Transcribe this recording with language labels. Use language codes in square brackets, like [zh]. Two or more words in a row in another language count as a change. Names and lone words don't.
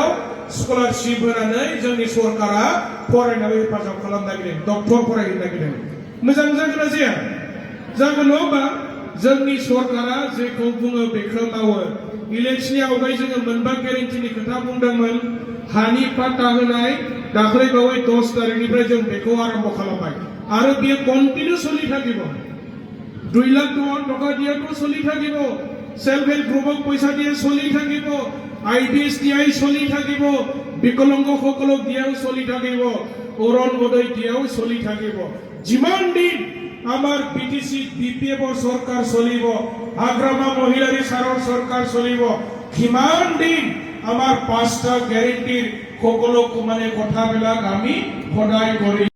[brx] स्कलारशिप होनानै जोंनि सरकारा फरायनायाव हेफाजाब खालामनो नागिरदों डक्टर फरायनो नागिरदों मोजां जागोन ना जाया जागोन नङा जोंनि सरकारा जेखौ बुङो बेखौ मावो इलेक्शननि आवगाय जोङो मोनबा गेरेन्टिनि खोथा बुंदोंमोन हानि पाट्टा होनाय दाख्लै बावै 10 तारिखनिफ्राय जों बेखौ आरम्भ खालामबाय आरो बियो कन्टिन्यू [as] চলি থাকিব 2 লাখ টকা দিয়াটো চলি থাকিব [en] self help groupক [as] पैसा দিয়ে চলি থাকিব আইডিএস দিয়াই চলি থাকিব বিকলাঙ্গ সকলক দিয়াও চলি থাকিব অরণ উদয় দিয়াও চলি থাকিব যিমান দিন আমার বিটিসি বিপিএফ সরকার চলিব হাগ্রামা মহিলাৰী সাৰৰ সরকার চলিব কিমান দিন আমার 5টা গ্যারেন্টিৰ সকলো মানে কথাবিলাক আমি সদায় কৰি